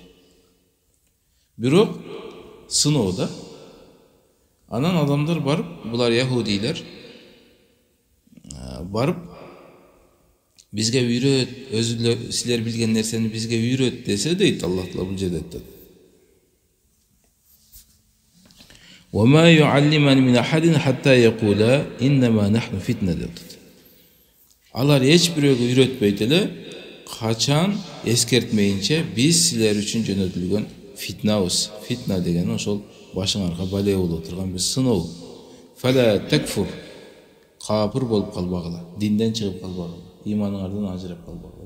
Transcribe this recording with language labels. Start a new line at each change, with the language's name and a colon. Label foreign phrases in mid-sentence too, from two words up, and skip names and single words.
Kyrgyz: Бирок сыноодо анан адамдар барып, булар яһудилер барып бизге үйрөт, өзүлөр силер билген нерсени бизге үйрөт десе дейт Аллах Таала бул жерде айтат.
Arabic: وما يعلمان من أحد حتى يقولا إنما نحن فتنة dedi.
Kyrgyz: Алар эч бирөөгө үйрөтпөйт эле, качан эскертмейинче биз силер үчүн жөнөтүлгөн фитнабыз. Фитна деген ошол башыңарга бале болуп турган бир сыноо.
Arabic: فلا تكفر,
Kyrgyz: капыр болуп калбагыла, динден чыгып калбагыла, иманыңардан ажырап калбагыла.